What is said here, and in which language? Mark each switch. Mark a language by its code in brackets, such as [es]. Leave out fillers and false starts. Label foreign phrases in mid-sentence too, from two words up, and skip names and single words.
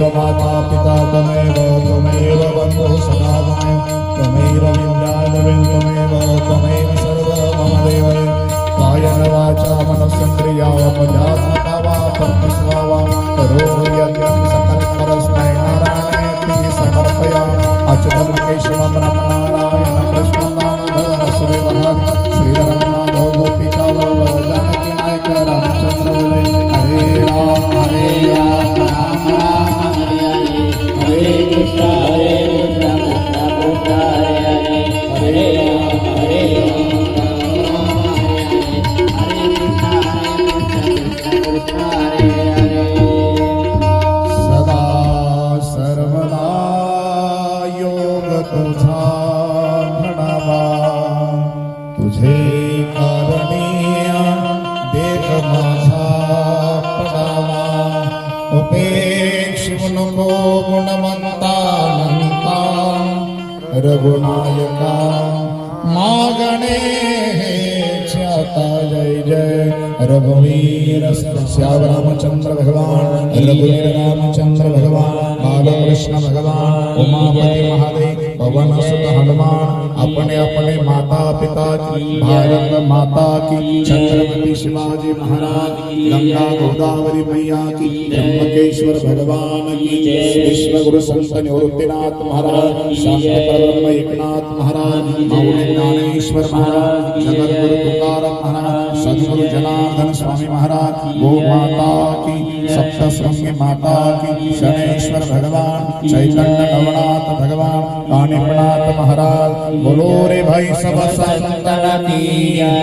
[sa] माता पिता त्वमेव बन्धुः सदा त्वमेव विद्यालयं त्वमेव सर्वं मम देव कायेन वाचा मनसेन्द्रिया वाचात्मना वा परमेश्वरा वा करोमि यज्ञं सकलकरस्मै नारायणाय समर्पयामि अच्युतं केशवं नारायणं कृष्णं दामोदरं सुरेवहं श्रीरङ्गनाथो गोपिकावल्लभ जानकी नायक रामचन्द्र हरे राम राम राम हरे हरे कृष्ण कृष्ण कृष्ण हरे हरे [mr] सदा सर्वदा योग तुझा घडावा तुझे कारणीय देख माझा पडावा उपेक्षिव नको गुणवंतानंता रघुनायका मागणे आता जय जय रघुवीर श्याम रामचंद्र भगवान [hi] रघुवीर रामचंद्र भगवान बालकृष्ण भगवान उमापति महादेव पवन सुत हनुमान अपने अपने माता पिता की भारत माता की छत्रपति शिवाजी महाराज गंगा गोदावरी मैया की त्र्यंबकेश्वर भगवान की विश्व गुरु संत निवृत्तिनाथ महाराज शांत परब्रह्म एकनाथ महाराज मौली ज्ञानेश्वर महाराज जगत गुरु तुकाराम महाराज सद्गुरु जनार्दन स्वामी महाराज गो माता की सप्तशृंगी माता की शनेश्वर भगवान चैतन्य नवनाथ भगवान कानिपनाथ महाराज बोलो रे भाई सब संतन की